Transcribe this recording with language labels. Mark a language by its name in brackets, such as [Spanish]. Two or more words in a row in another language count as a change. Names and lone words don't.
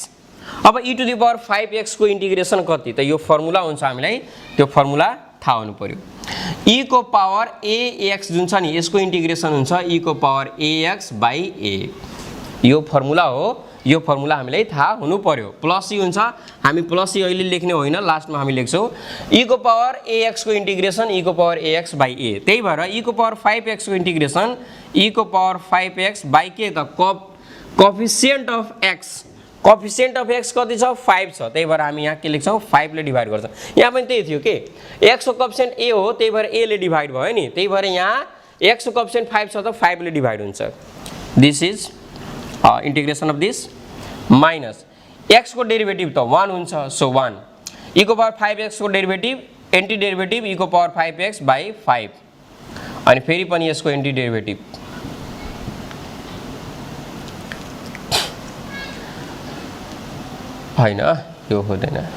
[Nepali] अब e [English] to the power [Nepali] 5x को इन्टिग्रेसन कति, त यो फर्मुला हुन्छ, हामीलाई त्यो फर्मुला थाहा हुनु पर्यो। e को पावर ax जुन छ नि यसको इन्टिग्रेसन हुन्छ e को पावर ax बाइ a, यो फर्मुला हो, यो फर्मुला हामीलाई थाहा हुनु पर्यो। प्लस ई हुन्छ, हामी प्लस ई अहिले लेख्ने होइन, लास्टमा हामी लेख्छौँ e को पावर ax को इंटीग्रेशन e को पावर ax बाई a। त्यही भएर e को पावर 5x को इंटीग्रेशन e को पावर 5x बाई के त [English] coefficient of x, coefficient of x [Nepali] कति छ 5 छ, त्यही भएर हामी यहाँ के लेख्छौँ 5 ले डिवाइड गर्छौँ। यहाँ पनि त्यही थियो के, x को कोएफिशिएंट a हो, त्यही भएर a ले डिवाइड भयो नि, त्यही भएर यहाँ x को कोएफिशिएंट 5 छ त 5 ले डिवाइड हुन्छ। [English] this is integration of this minus x [Nepali] को डेरिवेटिभ त 1 हुन्छ, सो 1 e को पावर 5x को डेरिवेटिभ एंटी डेरिवेटिभ e को पावर 5x बाई 5 अनि फेरि पनि यसको एंटी डेरिवेटिभ हैन, यो हुँदैन।